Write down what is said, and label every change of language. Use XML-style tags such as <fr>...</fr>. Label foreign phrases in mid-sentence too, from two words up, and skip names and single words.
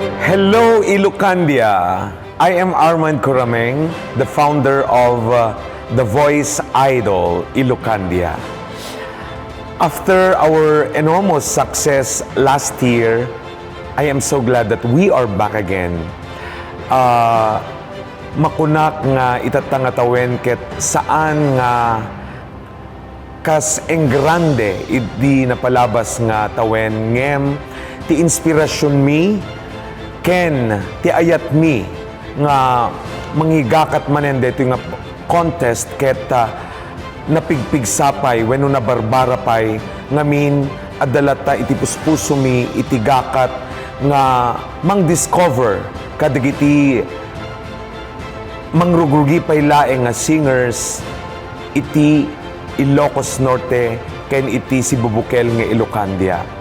<en>Hello, Ilocandia! I am Armand Corameng, the founder of The Voice Idol, Ilocandia. After our enormous success last year, I am so glad that we are back again.</en> <ilo>Makunak nga itatangatawen ket saan nga kas engrande idi napalabas nga tawen ngem ti inspirasyon mi ken ti ayat mi nga manghigakat manen dito nga contest ket napigpigsapay wenno na barbara pay ngamin adalata iti puspuso mi iti gakat nga mang-discover kadagiti mangrugrugi pay laeng nga singers iti Ilocos Norte ken iti Sibubukel nga Ilocandia.</ilo>